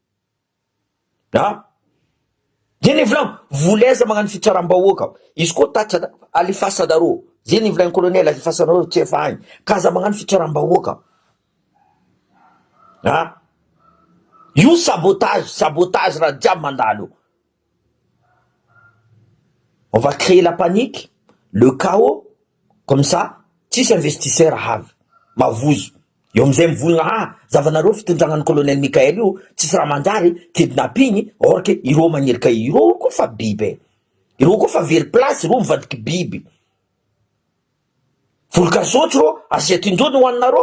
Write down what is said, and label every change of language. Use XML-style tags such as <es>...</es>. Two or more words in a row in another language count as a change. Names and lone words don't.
<mg>Zay volanko, voleza magnano fitsaram-bahoaka. Izy koa tatsa alifasanareo. Zay volanko colonel alifasanareo tsy efa agny. Kaza magnano fitsaram-bahoaka. Io sabotage raha jiaby mandalo.</mg> <fr>On va créer la panique, le chaos, comme ça,</fr> <mg>tsisy investisseur avy. Mavozo. Io amizay mivolagna zavanareo fitondrangan'ny colonel Michael io tsisy raha manjary kidnapping, or ke ireo magnelika ireo koa fa biby. Ireo koa fa very place, ireo mivadiky biby. Volokasotro rô asiatindrony ho annareo.</mg>